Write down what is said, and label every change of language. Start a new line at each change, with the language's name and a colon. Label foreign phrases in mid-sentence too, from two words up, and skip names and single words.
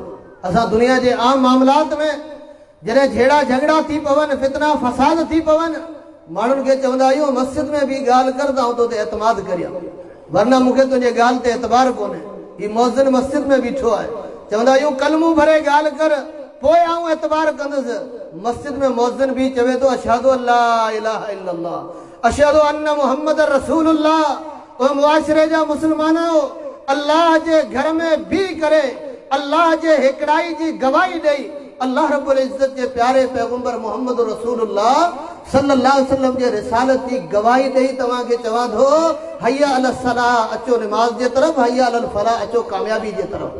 Sindhi: असां दुनिया जे आम मामलात में जॾहिं झेड़ा झगड़ा थी पवनि, फितना फसाद थी पवनि, माण्हुनि खे चवंदा आहियूं मस्जिद में बि ॻाल्हि कर त आउं तो ते एतमाद करियां, वरना मूंखे तुंहिंजे ॻाल्हि ते एतबार कोन्हे। ही मौज़िन मस्जिद में बीठो आहे, चवंदा आहियूं कलमू भरे ॻाल्हि कर, पोइ आउं एतबार कंदुसि। मस्जिद में मौज़िन बि चवे थो,
Arabic: أشهد أن لا إله إلا الله أشهد أن محمدا رسول الله.
Sindhi: ओ मुआशरे जा मुसलमानो, अल्लाह जे घर में भी करे अल्लाह जे हिकड़ाई जी गवाही ॾेई
Arabic: الله رب العزة
Sindhi: जे प्यारे पैगंबर
Arabic: محمد رسول الله صلى الله عليه وسلم
Sindhi: जे रिसालत जी गवाही ॾेई तव्हां खे चवां थो,
Arabic: حي على الصلاة,
Sindhi: अचो निमाज़ जे तरफ़,
Arabic: حي على الفلاح,
Sindhi: अचो कामयाबी जे तरफ़।